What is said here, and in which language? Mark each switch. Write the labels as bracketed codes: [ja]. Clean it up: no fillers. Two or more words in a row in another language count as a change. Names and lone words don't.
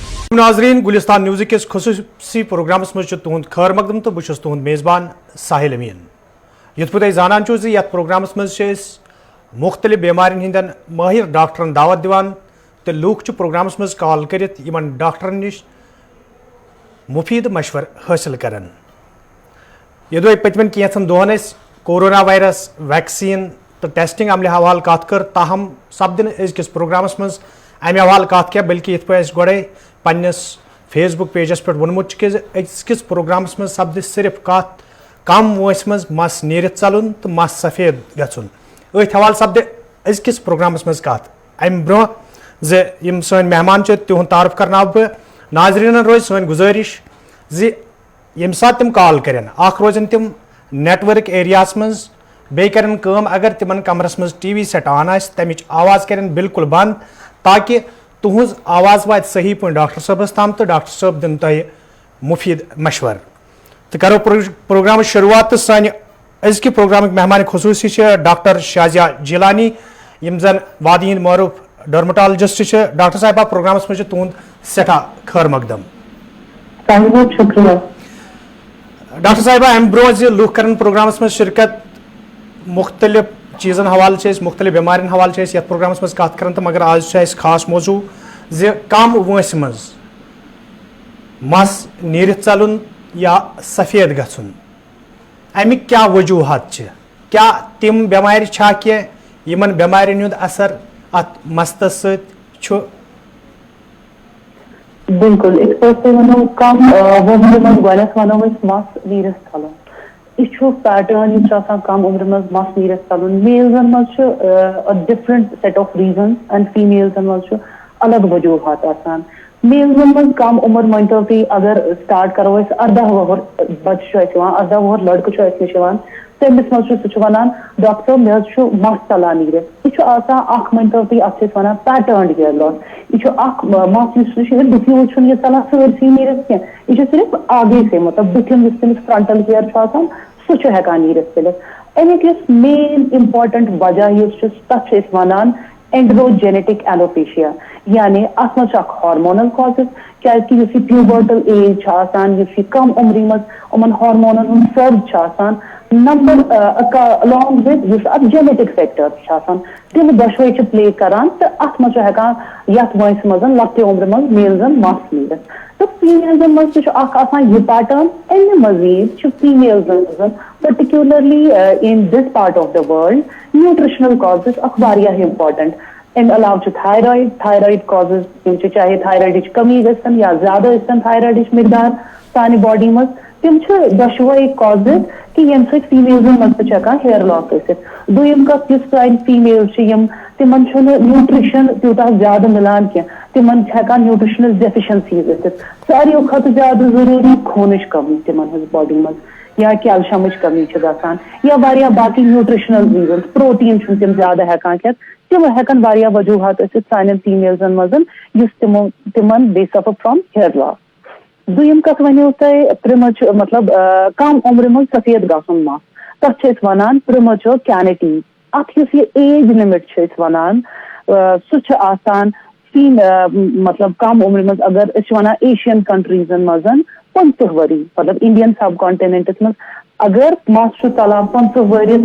[ks] ناظرین گلستان نیوز کس خصوصی پروگرامس مجھ تہد خیر مقدم تو بہت تہد میزبان ساحل امین یت پہ زانان چھو یت پروگرامس مز مختلف بیمارین ہندین ماہر ڈاکٹرن دعوت دیوان تو لوک پروگرامس مز کال کرت یمن ڈاکٹرن نش مفید مشور حاصل کران یہ پتمن کینژن دہن [en] coronavirus vaccine [ks] تو ٹیسٹنگ عملہ حوالہ کت کر تاہم سپدن ازکس پروگرامس مز امہ حوالہ کت کیا بلکہ یت پہ گوڑے پنس [en] Facebook pages [ks] پہ وونمت کہ ازکس پروگرامس مز سپد صرف کت کم وانس مز مس نیرت ژلن تو مس سفید گھن ات حوالہ سپد ازکس پروگرامس مز کت ام برو یم سن مہمان تہد تعارف کرنا بہ ناظرین روز سن گزارش یم سات تم کال کرن اخ روزن تم [en] network areas [ks] مز بی کرن کام اگر تمن کمرس مز [en] TV set [ks] آن آس تمچ آواز کرن بالکل بند تاکہ تہذ آواز وات صحیح پہ ڈاکٹر صبس تام تو ڈاکٹر صب دن تہ مفید مشور تو کرو پروگرام شروعات تو سانہ ازکہ پروگرامک مہمان خصوصی ڈاکٹر شازیہ جیلانی یم زن وادی ہند معروف ڈرمٹالجسٹ ڈاکٹر صاحبہ پروگرامس مجھ تہد سٹھا خیر مقدم [ur] بہت شکریہ [ks] ڈاکٹر صاحبہ ام برو لوک کرن پروگرامس مز شرکت مختلف چیزن حوالہ مختلف بیمارین حوالہ یت پروگرامس مز کت کران تو مگر آج خاص موضوع کم وانس مز مس نیرت ژلن یا سفید گھن امیک کیا وجوہات کیا تم بیمار چھا کی یمن بیمارین ہند اثر ات مستس ست بالکل اس پہ ونو کم عمر مز گۄڈنیٚتھ ونو مس نیرت ژلن یہ پیٹرن یہ کم عمر مز مس نیرت ژلن میلزن مز [en] different set of reasons and families [ks] مز الگ وجوہات آسان میلزن مز کم عمر مانتو تھی اگر سٹارٹ کرو 18 وہر بچہ 18 وہر لڑکہ نش تمس مز سہ ونان ڈاکٹر صاحب مے مس ژلان نیرت یہ مانتو تھی ات ونان [en] patterned hair loss [ks] یہ مس بتھ یہ ژلان سرسی نیرت کی یہ صرف [ur] آگے سے [ks] مطلب بتھن تمس [en] frontal hair [ks] سہ ہیکان نیرت ژلتھ امیک یس [en] main important [ks] وجہ تک ونان [en] androgenetic alopecia [ks] یعنی ات مز [en] hormonal causes [ks] کیازکہ اس [en] pubertal age [ks] اس کم عمری مز ان ہارمونن ہند سرج آسان [en] number along with [ks] ات [en] genetic factor [ks] تم دشوے پلے کران تو ات مز ہیکان یتھ وانس مز لکٹہِ عمر مز میلزن مس نیرت تو فیمیلزن مز یہ پیٹرن امہ مزید فیمیلزن [en] particularly in this part of the world nutritional causes [ks] واریاہ امپارٹنٹ امہ علاوہ [en] thyroid causes [ks] چاہے تھائرائڈ کمی گھن یا زیادہ تھائرائڈ مقدار سانہ باڈی مز تم دشوے کازز کہ یم سۭتۍ فیمیلزن مز تہ ہیکان ہیئر لاس ٲسِتھ دوٚیِم کتھ یُس سانہِ فیمیل تمن نیوٹریشن تیوٗتاہ زیادہ ملان کی تمن ہیکان [en] nutritional deficiencies [ks] ٲسِتھ ساروی کھۄتہٕ زیادہ ضروری خونٕچ کمی تمن ہٕنٛز باڈی مز یا کیلشیمٕچ کمی گژھان یا واریاہ باقی [en] nutritional reasons [ks] پروٹین تم زیادہ ہیکان کھٮ۪تھ تم ہیکن واریاہ وجوہات ٲسِتھ سانٮ۪ن فیمیلزن مز یُس تمن دے [en] suffer from hair loss [ks] دوٚیِم کتھ ونیو تۄہہِ پرٛمچ مطلب کم عمر مز سفید گژھُن مس تتھ چھِ أسۍ ونان [en] premature canities [ks] اتھ یُس یہ ایج لمٹ چھِ أسۍ ونان سُہ چھُ آسان مطلب کم عمر مز اگر أسۍ ونان [en] Asian countries [ks] مز 50 ؤری مطلب [en] Indian subcontinents [ks] مز اگر مس چھُ ژلان 50 ؤرین